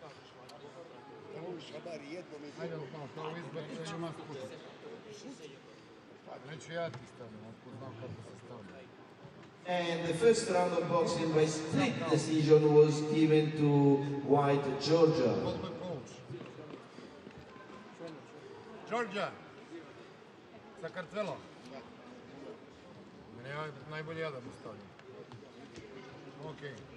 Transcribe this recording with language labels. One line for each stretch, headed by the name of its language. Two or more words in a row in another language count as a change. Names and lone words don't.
Serbian: Ajde, kao izbacio ima skuta. Neću ja ti stavljam, otkud znam kako se stavlja.
English: And the first round of boxing by split decision was given to White Georgia. Georgia,
Serbian: sa kartvelom. Mene je najbolje ja da mu stavljam. Okej.